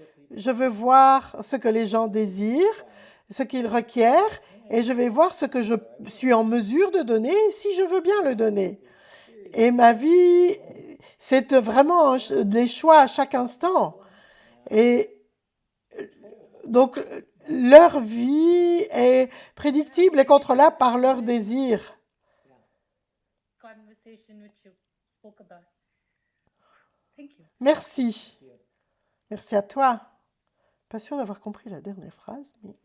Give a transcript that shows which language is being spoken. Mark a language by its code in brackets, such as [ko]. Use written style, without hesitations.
[fr] Je veux voir ce que les gens désirent, ce qu'ils requièrent et je vais voir ce que je suis en mesure de donner si je veux bien le donner. Et ma vie, c'est vraiment des choix à chaque instant. Et donc, leur vie est prédictible et contrôlable par leurs désirs. [en] conversation which you spoke about. Thank you. [fr] Merci. Merci à toi. Pas sûr d'avoir compris la dernière phrase, mais